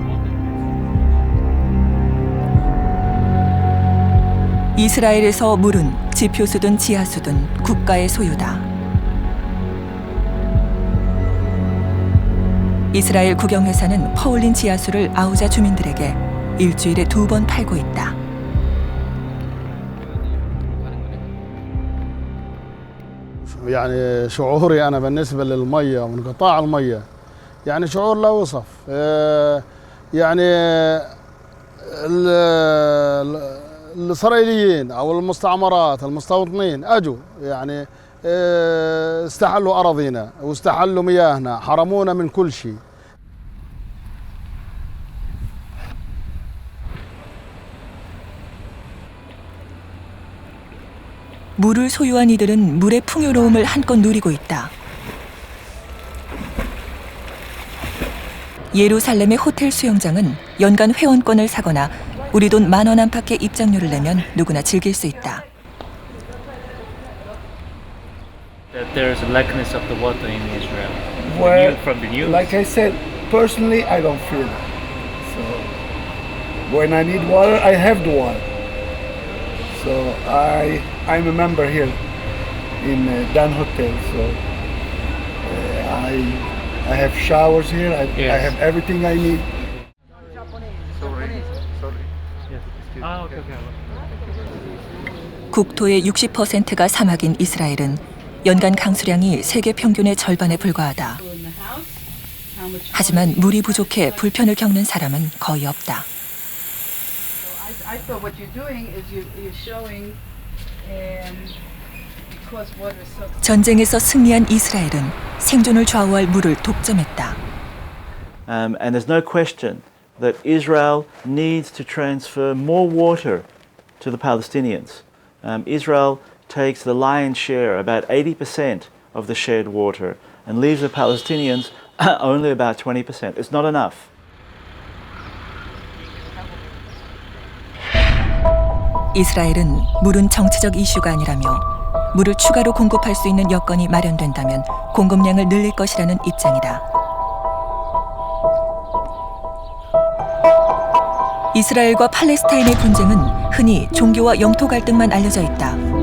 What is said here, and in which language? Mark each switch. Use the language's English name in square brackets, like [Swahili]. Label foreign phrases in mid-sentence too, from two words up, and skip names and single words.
[Korean] 이스라엘에서 물은 지표수든 지하수든 국가의 소유다. 이스라엘 국영회사는 퍼올린 지하수를 아우자 주민들에게 일주일에 2번 팔고 있다. [Arabic] يعني شعوري أنا بالنسبة للمية وانقطاع المية يعني شعور لا يوصف. يعني الإسرائيليين أو المستعمرات المستوطنين أجوا يعني استحلوا أراضينا واستحلوا مياهنا حرمونا من كل شيء. [Korean] 물을 소유한 이들은 물의 풍요로움을 한껏 누리고 있다. 예루살렘의 호텔 수영장은 연간 회원권을 사거나 우리 돈 10,000원 안팎의 입장료를 내면 누구나 즐길 수 있다. [English] That there is a lackness of the water in Israel. Well, from the news. like I said, personally, I don't feel it. So when I need water, I have the water. So I'm a member here in Dan Hotel. So I have showers here. I have everything I need. Sorry. [Korean] 국토의 60%가 사막인 이스라엘은 연간 강수량이 세계 평균의 절반에 불과하다. 하지만 물이 부족해 불편을 겪는 사람은 거의 없다. 전쟁에서 승리한 이스라엘은 생존을 좌우할 물을 독점했다. [English] And there's no question that Israel needs to transfer more water to the Palestinians. Israel takes the lion's share, about 80% of the shared water, and leaves the Palestinians only about 20%. It's not enough. [Korean] 이스라엘은 물은 정치적 이슈가 아니라며 물을 추가로 공급할 수 있는 여건이 마련된다면 공급량을 늘릴 것이라는 입장이다. 이스라엘과 팔레스타인의 분쟁은 흔히 종교와 영토 갈등만 알려져 있다.